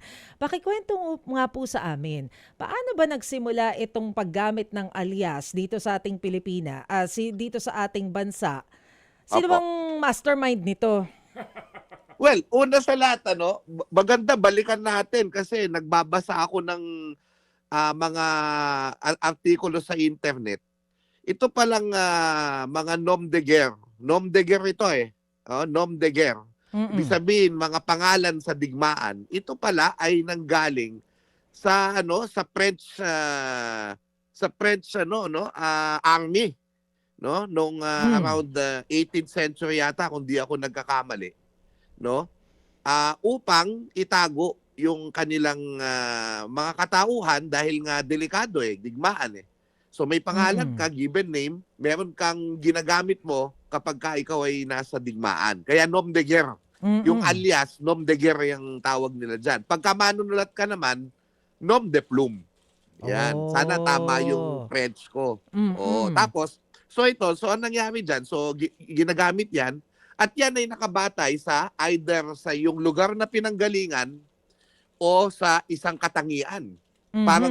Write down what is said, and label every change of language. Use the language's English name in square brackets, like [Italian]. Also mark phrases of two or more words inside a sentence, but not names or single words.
[Filipino] Pakikwento nga po sa amin, paano ba nagsimula itong paggamit ng alias dito sa ating dito sa ating bansa? Sino Opo. bang mastermind nito? Well, una sa lahat, maganda balikan natin kasi nagbabasa ako ng mga artikulo sa internet. Ito palang mga [French] nom de guerre. Nom de guerre [Filipino] ito eh. [French] Nom de guerre. [Filipino] Ibig Mm-mm. sabihin, mga pangalan sa digmaan. Ito pala ay nanggaling sa [English] French army, [Filipino] no, nung Mm. [English] around 18th century [Filipino] yata kung di ako nagkakamali, no, upang itago yung kanilang mga katauhan dahil nga delikado digmaan. So may pangalan Mm-mm. ka, [English] given name, [Filipino] meron kang ginagamit mo kapag ka ikaw ay nasa digmaan. Kaya [French] nom de guerre. [Filipino] Yung Mm-mm. alias, [French] nom de guerre [Filipino] yung tawag nila dyan. Pagka manunulat ka naman, [French] nom de plume. [Filipino] Yan. Sana tama yung Oh. French ko. O, Mm-mm. tapos, so anong nangyari dyan? So, ginagamit yan. At yan ay nakabatay sa either sa yung lugar na pinanggalingan o sa isang katangian. Parang